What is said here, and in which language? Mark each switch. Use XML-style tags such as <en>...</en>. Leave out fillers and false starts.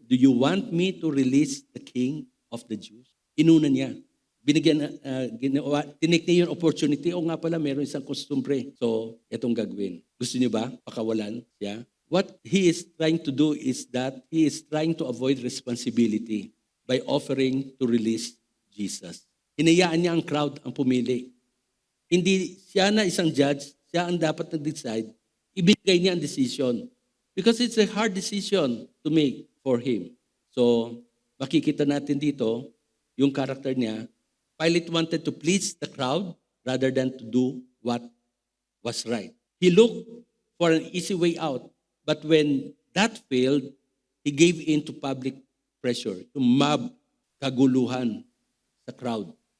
<en>Do you want me to release the king of the Jews?</en> <tl>Inuna niya. Tinik niya yung opportunity. O nga pala, meron isang kostumbre. So, itong gagawin. Gusto niyo ba pakawalan siya</tl> <en>what he is trying to do is that he is trying to avoid responsibility by offering to release Jesus.</en> <tl>Hinayaan niya ang crowd ang pumili. Hindi siya na isang judge, siya ang dapat nag-decide. Ibigay niya ang decision.</tl> <en>Because it's a hard decision to make for him.</en> <tl>So, makikita natin dito, yung character niya,</tl> <en>Pilate wanted to please the crowd rather than to do what was right. He looked for an easy way out, but when that failed, he gave in to public pressure, to mob</en> <tl>kaguluhan sa crowd.</tl>